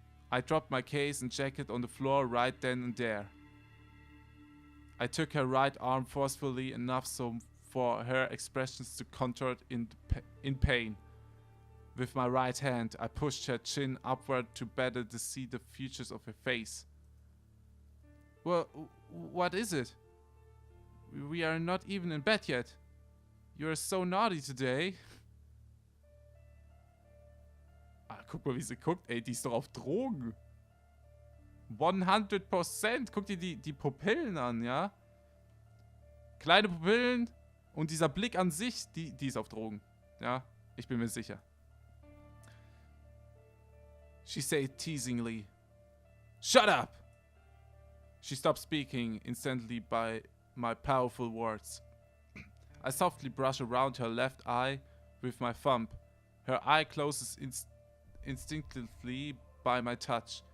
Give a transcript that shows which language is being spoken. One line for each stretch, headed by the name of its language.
English: I dropped my case and jacket on the floor right then and there. I took her right arm forcefully enough so for her expressions to contort in pain. With my right hand, I pushed her chin upward to better see the features of her face. Well, what is it? We are not even in bed yet. You're so naughty today.
German: Ah, guck mal, wie sie guckt. Ey, die ist doch auf Drogen. 100%. Guck dir die Pupillen an, ja? Kleine Pupillen und dieser Blick an sich, die ist auf Drogen. Ja, ich bin mir sicher.
English: She said teasingly, "Shut up!" She stopped speaking instantly by my powerful words. I softly brush around her left eye with my thumb. Her eye closes instinctively by my touch.